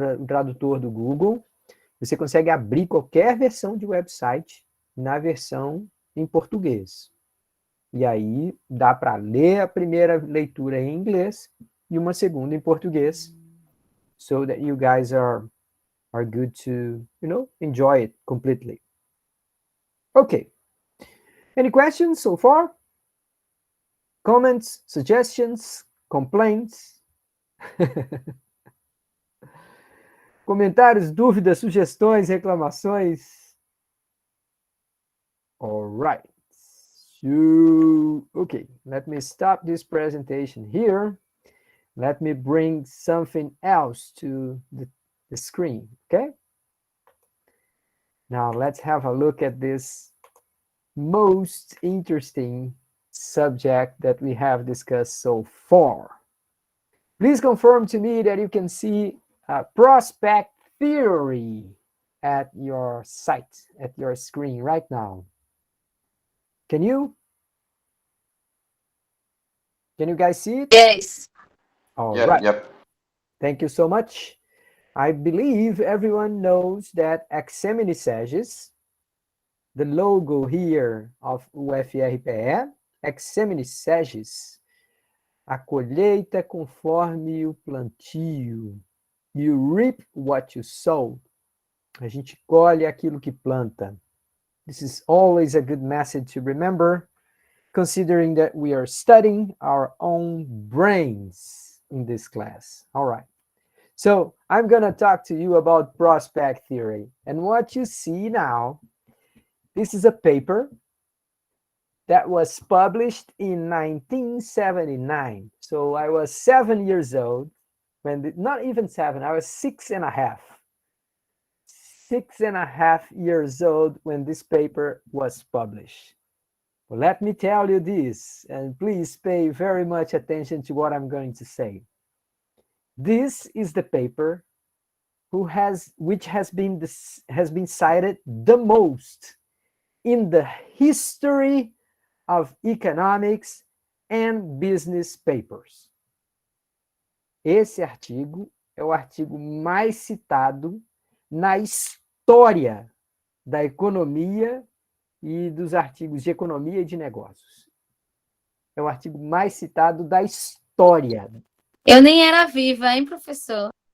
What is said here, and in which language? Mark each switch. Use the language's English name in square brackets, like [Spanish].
[Portuguese] O tradutor do Google. Você consegue abrir qualquer versão de website na versão em português. E aí dá para ler a primeira leitura em inglês e uma segunda em português, [English] so that you guys are good to, enjoy it completely. Okay. Any questions so far? Comments, suggestions, complaints? [Portuguese] Comentários, dúvidas, sugestões, reclamações? [English] All right. So, okay, let me stop this presentation here. Let me bring something else to the screen, okay? Now let's have a look at this most interesting subject that we have discussed so far. Please confirm to me that you can see prospect theory at your site, at your screen right now. Can you? Can you guys see it? Yes. All Yeah, right. yep. Thank you so much. I believe everyone knows that Examine Sages, the logo here of UFRPE, Examine Sages, [Portuguese] a colheita conforme o plantio. [English] You reap what you sow. [Portuguese] A gente colhe aquilo que planta. [English] This is always a good message to remember, considering that we are studying our own brains in this class. All right. So I'm going to talk to you about prospect theory. And what you see now, this is a paper that was published in 1979. So I was 7 years old when, not even 7, I was 6.5. 6.5 years old when this paper was published. Well, let me tell you this, and please pay very much attention to what I'm going to say. This is the paper which has been cited the most in the history of economics and business papers. [Portuguese] Esse artigo é o artigo mais citado na história da economia e dos artigos de economia e de negócios. É o artigo mais citado da história. Eu nem era viva, hein, professor?